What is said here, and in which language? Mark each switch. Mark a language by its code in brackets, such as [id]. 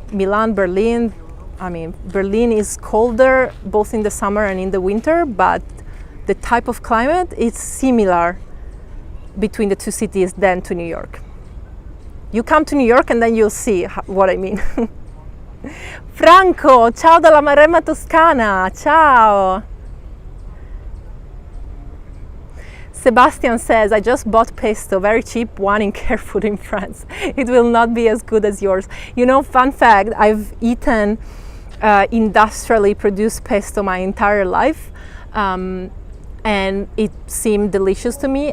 [en] Milan, Berlin, I mean, Berlin is colder both in the summer and in the winter, but the type of climate is similar between the two cities than to New York. You come to New York and then you'll see what I mean. [it] Franco, ciao dalla Maremma Toscana, ciao. [en] Sebastian says, I just bought pesto, very cheap one in Carefood in France. It will not be as good as yours. You know, fun fact, I've eaten industrially produced pesto my entire life. And it seemed delicious to me.